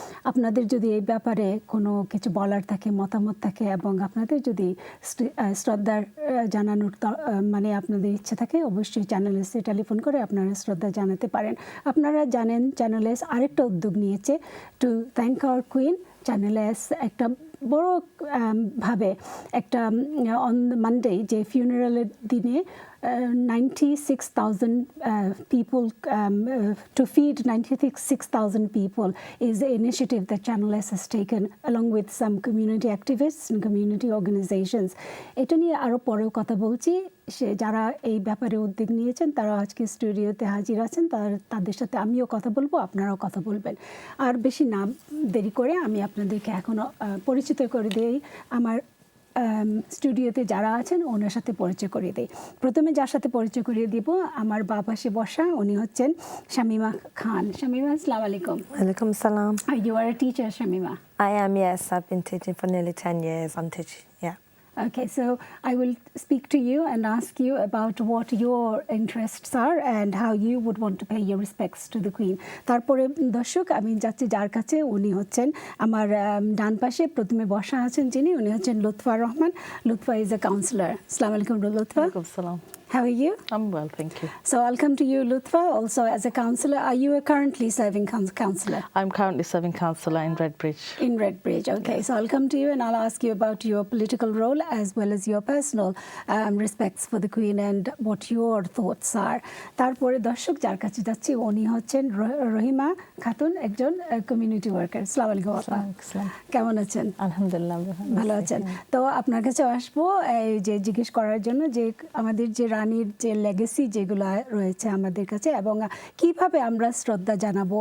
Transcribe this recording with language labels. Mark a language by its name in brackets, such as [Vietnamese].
[Bangla] আপনাদের যদি এই ব্যাপারে কোনো কিছু বলার থাকে, মতামত থাকে, এবং আপনাদের যদি শ্রদ্ধার জানানোর আপনাদের ইচ্ছে থাকে, অবশ্যই চ্যানেল এসে টেলিফোন করে আপনারা শ্রদ্ধা জানাতে পারেন। আপনারা জানেন চ্যানেল এস আরেকটা উদ্যোগ নিয়েছে [English] To thank our queen. [Bangla] Channel S একটা বড় ভাবে একটা অন মানডে যে ফিউনারালের দিনে [English] 96,000 people, to feed 96,000 people is the initiative that Channel S has taken along with some community activists and community organizations. [Bangla] এটা নিয়ে আরও পরেও কথা বলছি। যারা এই ব্যাপারে উদ্যোগ নিয়েছেন তারা আজকে স্টুডিওতে হাজির আছেন, তাদের সাথে আমিও কথা বলবো, আপনারাও কথা বলবেন। আর বেশি না দেরি করে আমি আপনাদেরকে এখনও পরিচিত করে দিই আমার স্টুডিওতে যারা আছেন ওনার সাথে পরিচয় করিয়ে দিই। প্রথমে যার সাথে পরিচয় করিয়ে দিব, আমার বাঁ পাশে বসা, উনি হচ্ছেন শামিমা খান। শামিমা, আসসালামু আলাইকুম। [English] Alaikum salam. You are a teacher, Shamima? I am, yes. I've been teaching for nearly 10 years. I'm teaching, yeah. Okay, so I will speak to you and ask you about what your interests are and how you would want to pay your respects to the Queen. [Bangla] তারপরে দর্শক আমি যাচ্ছি যার কাছে, উনি হচ্ছেন আমার ডান পাশে প্রথমে বসা আছেন যিনি, উনি হচ্ছেন Lutfa Rahman. [English] Lutfa is a counselor. Assalamu alaikum, Lutfa. Alaikum salam. How are you? I'm well, thank you. So I'll come to you, Lutfa, also as a counselor. Are you currently serving counselor? I'm currently serving counsellor in Redbridge. In Redbridge, okay. Yes. So I'll come to you and I'll ask you about your political role as well as your personal respects for the Queen and what your thoughts are. [Bangla] তারপরে দর্শক যার কাছে যাচ্ছি উনি হচ্ছেন রহিমা খাতুন, একজন community worker. আসসালামু আলাইকুম আপা, কেমন আছেন? আলহামদুলিল্লাহ ভালো আছেন। তো আপনার কাছে আসবো এই যে জিজ্ঞেস করার জন্য যে আমাদের যে রানীর যে লেগেসি যেগুলো রয়েছে আমাদের কাছে এবং কিভাবে আমরা শ্রদ্ধা জানাবো।